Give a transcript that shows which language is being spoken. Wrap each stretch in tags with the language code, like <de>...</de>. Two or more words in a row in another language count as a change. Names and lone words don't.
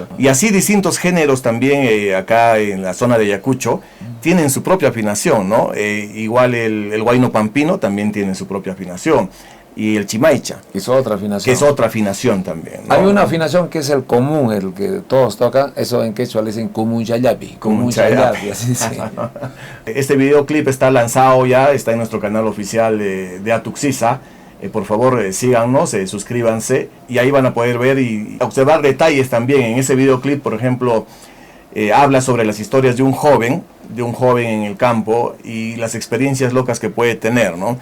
<es>Y así distintos géneros también acá en la zona de Ayacucho tienen su propia afinación, ¿no? Igual el huayno pampino también tiene su propia afinación. Y el chimaicha. Que es otra afinación. Que es otra afinación también, ¿no? Hay una afinación que es el común, el que todos tocan, eso en quechua le dicen</es> <qu>kumun chayapi. Kumun chayapi,</qu> <es>así sí. Este videoclip está lanzado ya, está en nuestro canal oficial de Atuxisa. Por favor, síganos, suscríbanse y ahí van a poder ver y observar detalles también. En ese videoclip, por ejemplo, habla sobre las historias de un joven en el campo y las experiencias locas que puede tener, ¿no?</es>